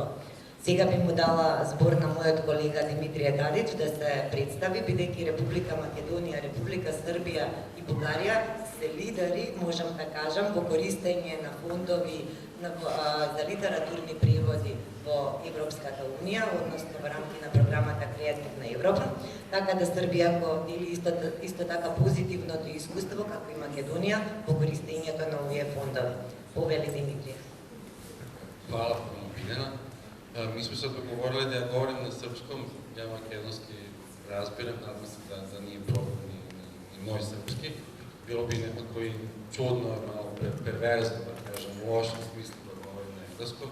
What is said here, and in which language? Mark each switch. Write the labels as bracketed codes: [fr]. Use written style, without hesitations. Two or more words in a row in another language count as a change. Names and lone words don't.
[mk] Сега би му дала збор на мојот колега Димитрија Гадич да се представи, бидејќи Република Македонија, Република Србија и Бугарија се лидери, можам да кажам, во користење на фондови за литературни преводи во Европската Унија, односно во рамки на програмата Креативна Европа, така да Србија го дели исто така позитивното искуство, како и Македонија, во користењето на овие фондови. Повели Димитрија. [sr] Hvala puno, Biljana. Mi smo sad dogovorili da ja govorim na srpskom, ja makedonski razbiram, nadam se da nije problem ni moj srpski. Bilo bi nekako i čudno, malo perverzno, da kažem, u lošem smislu da govorim na engleskom.